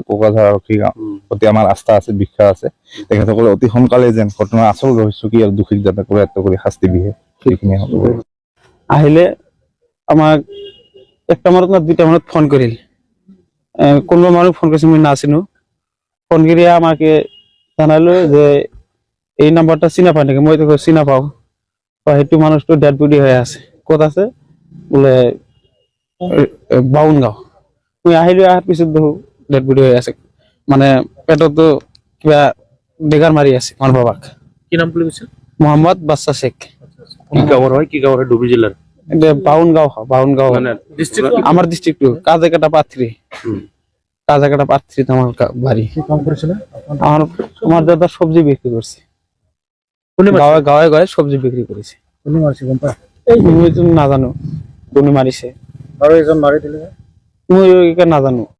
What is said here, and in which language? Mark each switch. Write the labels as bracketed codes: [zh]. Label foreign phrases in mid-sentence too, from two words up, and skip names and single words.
[as] কোকৰাঝাৰ আৰক্ষীৰ প্ৰতি আমাৰ আস্থা আছে, বিশ্বাস আছে। তেখেতসকলে অতি সোনকালে যেন ঘটনাৰ আচল ৰহস্য কি আৰু দোষীক যাতে কৰায়ত্ব কৰি শাস্তি দিয়ে, সেইখিনি আহিলে আমাক 1টা মানত না 2টা মানত ফোন কৰিল। কোনোবা মানুহ ফোন কৰিছে, মই নাচিনো। ফোন কৰি আমাকে জানালো যে এই নাম্বাৰটা চিনা পায় নেকি? মই তো চিনা পাওঁ। সেইটো মানুহটো [en] dead body [as] হৈ আছে। ক'ত আছে বোলে? বাউন গাঁও। মই আহিলো, অহাৰ পিছত দেখো [en] dead body [as] হৈ আছে, মানে পেটতো কিবা বেগাৰ মাৰি আছে মোৰ বাবাক। কি নাম বুলি কৈছিল? মোহাম্মদ বাদশা শেখ। কি গাঁৱৰ হয়? কি গাঁৱৰ হয়? ডুবি জিলাৰ বাউন গাঁও মানে ডিস্ট্রিক্ট [bn] আমার ডিস্ট্রিক্ট কাজাকাটা পাত্রী। কাজাকাটা পাত্রী আমার বাড়ি। আমার দাদা সবজি বিক্রি করছে, গাঁয়ে গাঁয়ে সবজি বিক্রি করেছে। [as] না জানো কোনে মারিছে, মই না জানো।